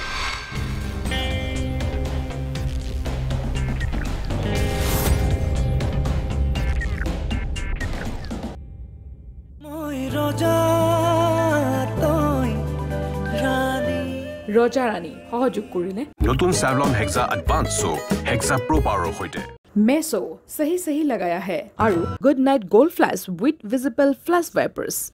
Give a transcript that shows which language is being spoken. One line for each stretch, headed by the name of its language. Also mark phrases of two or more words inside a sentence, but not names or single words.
Assamese: ৰজা ৰাণী সহযোগ কৰিলে নতুন স্যাভলন হেক্সা এডভান্স সোপ হেক্সা প্ৰো পাৱাৰৰ সৈতে
Hindi: মেছো सही लगाया है और गुड नाइट गोल्ड फ्लैश
English: with visible flash wipers